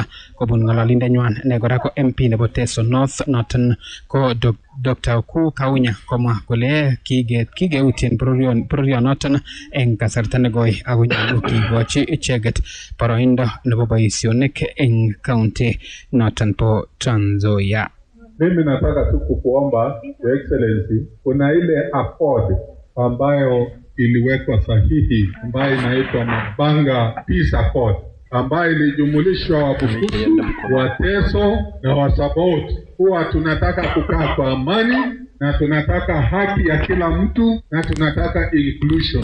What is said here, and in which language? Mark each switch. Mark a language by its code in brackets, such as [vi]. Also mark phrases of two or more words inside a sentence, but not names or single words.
[kln] Kobun ng'ololindenywan ne kora ko MP nebo Teso North noton ko Dr. Oku Kaunya komwa kole kigeutien bororionoton en kasarta negoi ako nyolu kigochi icheket boroindo nebo boisionik en county noton po Trans Nzoia. [sw] Mimi nataka tu kukuomba [en] Your Excellency, [sw] kuna ile accord ambayo iliwekwa sahihi ambayo inaitwa Mabanga Peace Accord ambayo ilijumulishwa Wabukusu, Wateso na Wasabot kuwa tunataka kukaa kwa amani na tunataka haki ya kila mtu na tunataka inclusion.